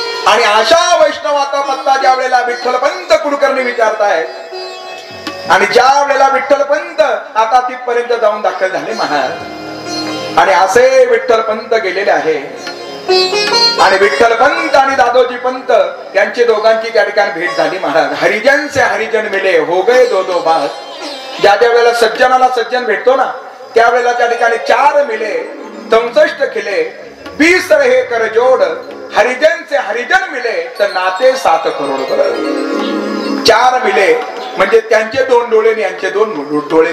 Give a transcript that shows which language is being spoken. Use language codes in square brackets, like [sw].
[mr] आणि अशा वैष्णवाचा पत्ता ज्या वेळेला विठ्ठलपंत कुलकर्णी विचारतायत आणि ज्या वेळेला विठ्ठलपंत आता तिथपर्यंत जाऊन दाखल झाले महाराज. आणि असे विठ्ठलपंत गेलेले आहे. आणि विठ्ठलपंत आणि दादोजी पंत यांची दोघांची त्या ठिकाणी भेट झाली महाराज. [hi] हरिजन से हरिजन मिले हो गए दो दो बात. [mr] ज्या ज्या वेळेला सज्जनाला सज्जन भेटतो ना त्यावेळेला त्या ठिकाणी [hi] 4 मिले 64 खिले 20 रहे कर जोड. हरिजन से हरिजन मिले [mr] तर नाते 7 करोड. 4 मिले म्हणजे त्यांचे 2 डोळे आणि यांचे 2 डोळे.